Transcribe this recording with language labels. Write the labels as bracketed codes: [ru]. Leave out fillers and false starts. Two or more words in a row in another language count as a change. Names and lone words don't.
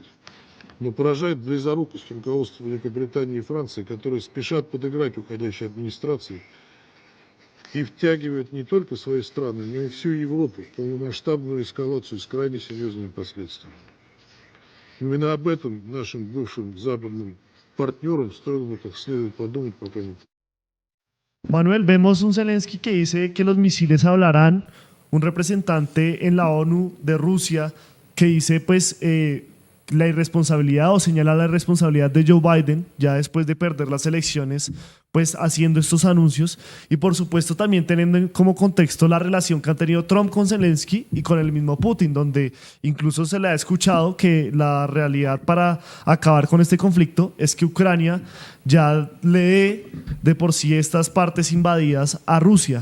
[ru] Но поражает близорукость руководства Великобритании и Франции, которые спешат подыграть уходящей администрации и втягивают не только свои страны, но и всю Европу в полномасштабную эскалацию с крайне серьезными последствиями. Именно об этом нашим бывшим западным партнерам стоило бы как следует подумать, пока не... [es] Manuel, vemos un Zelensky que dice que los misiles hablarán, un representante en la ONU de Rusia que dice la irresponsabilidad o señala la irresponsabilidad de Joe Biden ya después de perder las elecciones, pues haciendo estos anuncios, y por supuesto también teniendo como contexto la relación que han tenido Trump con Zelensky y con el mismo Putin, donde incluso se le ha escuchado que la realidad para acabar con este conflicto es que Ucrania ya le dé de por sí estas partes invadidas a Rusia.